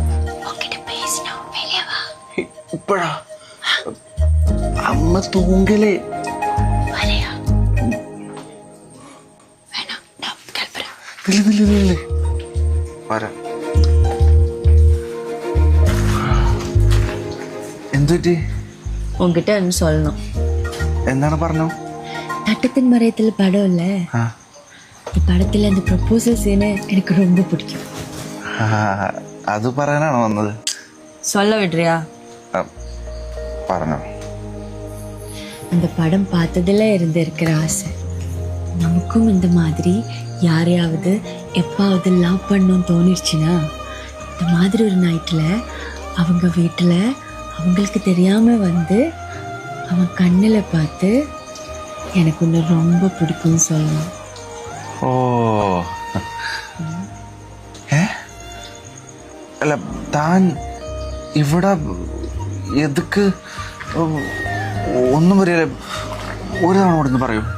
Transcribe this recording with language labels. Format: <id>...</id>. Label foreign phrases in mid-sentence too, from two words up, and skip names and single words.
<ml>ഇപ്പഴാ? അമ്മ തൂങ്കലേ. വരാം. എന്തുപറ്റി?</ml> <ta>உங்ககிட்ட ஒன்று சொல்லணும்.</ta> <ml>എന്താണ് പറഞ്ഞു?</ml> <ta>தட்டத்தின் மறையத்தில் படம் இல்ல, இந்த படத்துல அந்த</ta> <en>proposal scene</en> <ta>எனக்கு ரொம்ப பிடிக்கும்.</ta> <ml>അത് പറയാനാണോ വന്നത്?</ml> <ta>சொல்ல விடுறியா?</ta> <ml>പറഞ്ഞോ.</ml> <ta>அந்த படம் பார்த்ததுல இருந்து இருக்கிற ஆசை, நமக்கும் இந்த மாதிரி யாரையாவது எப்பாவது லவ் பண்ணணும்னு தோணிடுச்சுன்னா, இந்த மாதிரி ஒரு நைட்டில் அவங்க வீட்டில் அவங்களுக்கு தெரியாம வந்து அவன் கண்ணில் பார்த்து எனக்கு உன்னை ரொம்ப பிடிக்கும்னு சொல்லணும்.</ta> <ml>ഓ അല്ല, താൻ ഇവിടെ എതുക്ക്? ഒന്നും വരില്ല. ഒരു തവണ കൂടെ ഒന്ന് പറയൂ.</ml>